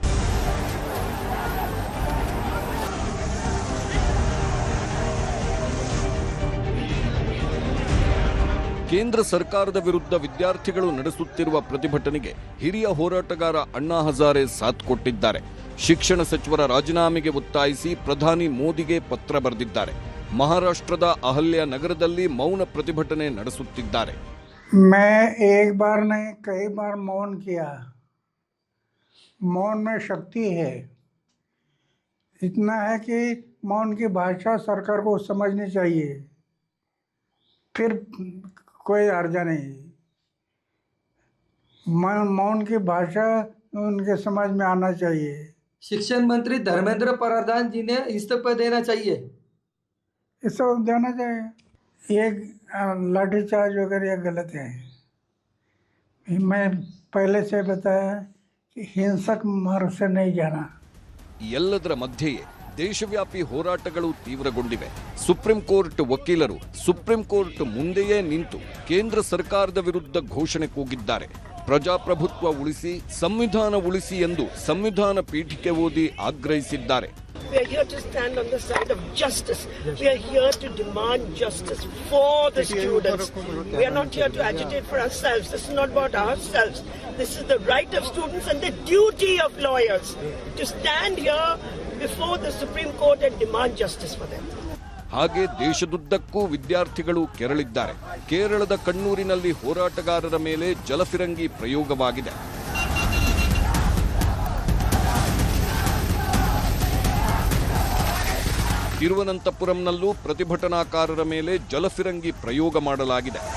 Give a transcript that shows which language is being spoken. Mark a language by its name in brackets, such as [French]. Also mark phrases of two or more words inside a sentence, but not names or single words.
[Kannada] ಕೇಂದ್ರ ಸರ್ಕಾರದ ವಿರುದ್ಧ ವಿದ್ಯಾರ್ಥಿಗಳು ನಡೆಸುತ್ತಿರುವ ಪ್ರತಿಭಟನೆಗೆ ಹಿರಿಯ ಹೋರಾಟಗಾರ ಅಣ್ಣಾ ಹಜಾರೆ ಸಾಥ್ ಕೊಟ್ಟಿದ್ದಾರೆ. ಶಿಕ್ಷಣ ಸಚಿವರ ರಾಜೀನಾಮೆಗೆ ಒತ್ತಾಯಿಸಿ ಪ್ರಧಾನಿ ಮೋದಿಗೆ ಪತ್ರ ಬರೆದಿದ್ದಾರೆ. ಮಹಾರಾಷ್ಟ್ರದ ಅಹಲ್ಯ ನಗರದಲ್ಲಿ ಮೌನ ಪ್ರತಿಭಟನೆ ನಡೆಸುತ್ತಿದ್ದಾರೆ. [Hindi] मैं एक बार नहीं कई बार मौन किया. मौन में शक्ति है. इतना है कि मौन की भाषा सरकार को समझनी चाहिए, फिर कोई हर्जा नहीं. मौन की भाषा उनके समझ में आना चाहिए. शिक्षण मंत्री धर्मेंद्र प्रधान जी ने इस्तीफा देना चाहिए. इस्तीफा देना चाहिए. ये लाठीचार्ज वगैरह ये गलत है. मैं पहले से बताया कि हिंसक मार्ग से नहीं जाना. [Kannada] ಎಲ್ಲದರ ಮಧ್ಯೆಯೇ ದೇಶವ್ಯಾಪಿ ಹೋರಾಟಗಳು ತೀವ್ರಗೊಂಡಿವೆ. ಸುಪ್ರೀಂ ಕೋರ್ಟ್ ವಕೀಲರು ಸುಪ್ರೀಂ ಕೋರ್ಟ್ ಮುಂದೆಯೇ ನಿಂತು ಕೇಂದ್ರ ಸರ್ಕಾರದ ವಿರುದ್ಧ ಘೋಷಣೆ ಕೂಗಿದ್ದಾರೆ. ಪ್ರಜಾಪ್ರಭುತ್ವ ಉಳಿಸಿ, ಸಂವಿಧಾನ ಉಳಿಸಿ ಎಂದು ಸಂವಿಧಾನ ಪೀಠಿಕೆ ಓದಿ ಆಗ್ರಹಿಸಿದ್ದಾರೆ. [English] We are here to stand on the side of justice. We are here to demand justice for the students. We are not here to agitate for ourselves. This is not about ourselves. This is the right of students and the duty of lawyers to stand here before the Supreme Court and demand justice for them. [Kannada] ಹಾಗೆ ದೇಶದುದ್ದಕ್ಕೂ ವಿದ್ಯಾರ್ಥಿಗಳು ಕೆರಳಿದ್ದಾರೆ. ಕೇರಳದ ಕಣ್ಣೂರಿನಲ್ಲಿ ಹೋರಾಟಗಾರರ ಮೇಲೆ ಜಲಫಿರಂಗಿ ಪ್ರಯೋಗವಾಗಿದೆ. ತಿರುವನಂತಪುರಂನಲ್ಲೂ ಪ್ರತಿಭಟನಾಕಾರರ ಮೇಲೆ ಜಲಫಿರಂಗಿ ಪ್ರಯೋಗ ಮಾಡಲಾಗಿದೆ.